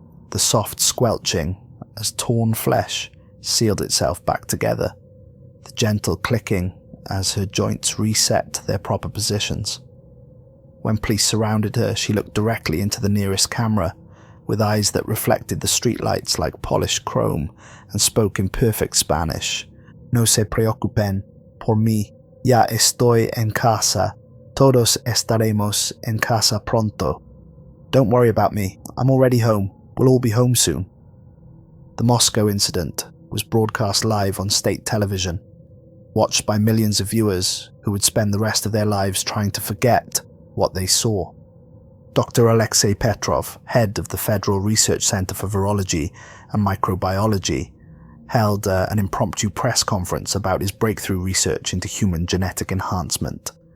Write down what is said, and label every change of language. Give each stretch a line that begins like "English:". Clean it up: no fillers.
English: The soft squelching as torn flesh sealed itself back together. The gentle clicking as her joints reset their proper positions. When police surrounded her, she looked directly into the nearest camera, with eyes that reflected the streetlights like polished chrome, and spoke in perfect Spanish.
Spanish: No se preocupen por mí, ya estoy en casa. Todos estaremos en casa pronto.
English: Don't worry about me, I'm already home. We'll all be home soon. The Moscow incident was broadcast live on state television, watched by millions of viewers who would spend the rest of their lives trying to forget what they saw. Dr. Alexei Petrov, head of the Federal Research Center for Virology and Microbiology, held an impromptu press conference about his breakthrough research into human genetic enhancement.